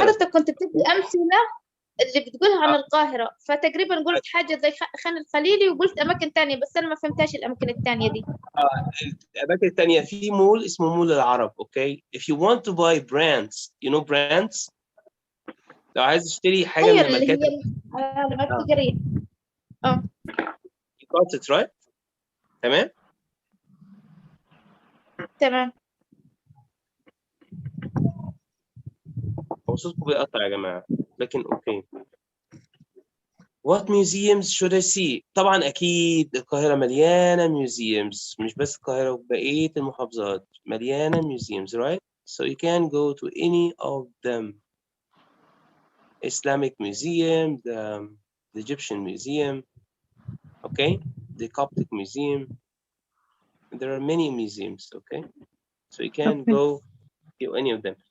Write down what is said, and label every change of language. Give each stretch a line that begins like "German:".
Arabic: حضرتك كنت بتدي أمثلة اللي بتقولها عن القاهرة، فتقريبا قلت حاجة زي خان الخليلي وقلت أماكن تانية، بس أنا ما فهمتاش الأماكن التانية دي. الأماكن التانية في مول اسمه مول العرب.
English: Okay, if you want to buy brands, you know brands.
Arabic: لو عايز تشتري حاجة أيوة من اللي الماركات هي العلامات التجارية.
English: you got it right.
Arabic: تمام. تمام. هو صوتكم بيقطع يا جماعة، لكن أوكي.
English: What museums should I see؟
Arabic: طبعا أكيد القاهرة مليانة museums، مش بس القاهرة وبقية المحافظات مليانة museums, right?
English: So you can go to any of them. Islamic Museum, the Egyptian Museum, okay? The Coptic Museum. There are many museums, okay? So you can go to any of them.